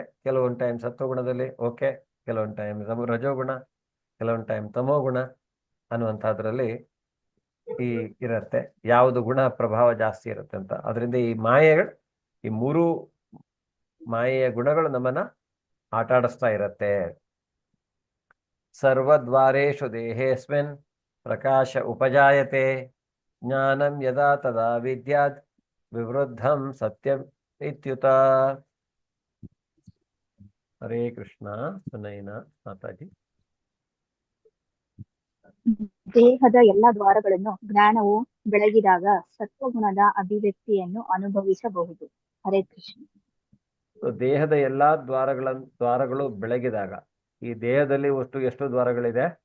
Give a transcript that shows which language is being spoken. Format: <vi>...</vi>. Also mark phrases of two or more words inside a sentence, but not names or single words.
<kn>ಕೆಲವೊಂದು ಟೈಮ್ ಸತ್ವಗುಣದಲ್ಲಿ ಓಕೆ, ಕೆಲವೊಂದು ಟೈಮ್ ರಜೋಗುಣ, ಕೆಲವೊಂದು ಟೈಮ್ ತಮೋಗುಣ ಅನ್ನುವಂಥದ್ರಲ್ಲಿ ಇರುತ್ತೆ. ಯಾವುದು ಗುಣ ಪ್ರಭಾವ ಜಾಸ್ತಿ ಇರುತ್ತೆ ಅಂತ. ಅದರಿಂದ ಈ ಮಾಯೆಗಳು, ಈ 3 ಮಾಯೆಯ ಗುಣಗಳು ನಮ್ಮನ್ನ ಆಟ ಆಡಿಸ್ತಾ ಇರತ್ತೆ.</kn> <sa>ಸರ್ವದ್ವಾರೇಷು ದೇಹೇಸ್ಮಿನ್ ಪ್ರಕಾಶ ಉಪಜಾಯತೆ, ಜ್ಞಾನಂ ಯದಾ ತದಾ ವಿದ್ಯಾತ್ ವಿವೃದ್ಧಂ ಸತ್ಯಂ ಇತ್ಯುತ.</sa> <kn>ಹರೇ ಕೃಷ್ಣ. ಸುನೈನ ಮಾತಾಜಿ. ದೇಹದ ಎಲ್ಲ ದ್ವಾರಗಳನ್ನು ಜ್ಞಾನವು ಬೆಳಗಿದಾಗ ಸತ್ವಗುಣದ ಅಭಿವ್ಯಕ್ತಿಯನ್ನು ಅನುಭವಿಸಬಹುದು. ಹರೇ ಕೃಷ್ಣ. ದೇಹದ ಎಲ್ಲಾ ದ್ವಾರಗಳು ಬೆಳಗಿದಾಗ, ಈ ದೇಹದಲ್ಲಿ ಒಟ್ಟು ಎಷ್ಟು ದ್ವಾರಗಳಿದೆ?</kn>